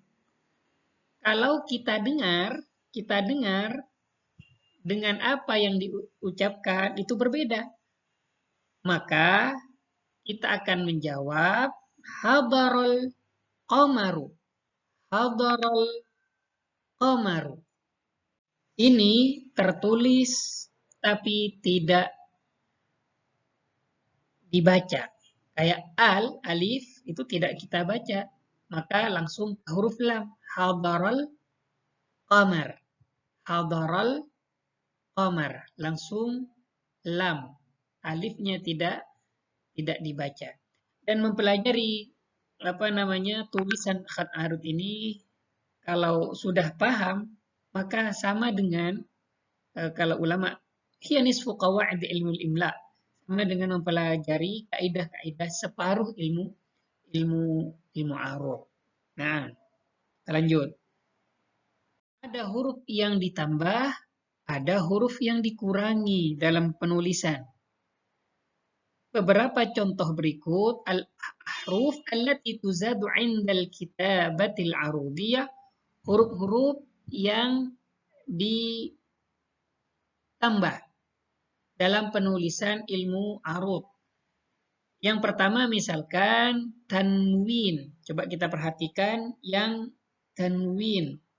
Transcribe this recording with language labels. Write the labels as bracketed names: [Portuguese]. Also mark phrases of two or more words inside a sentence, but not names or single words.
[Indonesian] Kalau kita dengar dengan apa yang diucapkan itu berbeda. Maka kita akan menjawab [Arabic] حضر القمر. حضر القمر. [Indonesian] Ini tertulis tapi tidak dibaca. Kayak alif itu tidak kita baca. Maka langsung huruf lam. [Arabic] حضر القمر. Hadaral qamar. [Indonesian] Langsung lam. Alifnya tidak dibaca. Dan mempelajari tulisan [Arabic] خط العروض [Indonesian] ini, kalau sudah paham maka sama dengan kalau ulama [Arabic] نصف قواعد علم الإملاء, [Indonesian] sama dengan mempelajari kaidah-kaidah separuh ilmu arud. Nah, kita lanjut. Ada huruf yang ditambah, ada huruf yang dikurangi dalam penulisan. Beberapa contoh berikut [Arabic] الأحرف التي تزاد عند الكتابة العروضية, [Indonesian] huruf-huruf yang ditambah dalam penulisan ilmu arud. Yang pertama misalkan tanwin. Coba kita perhatikan yang tanwin.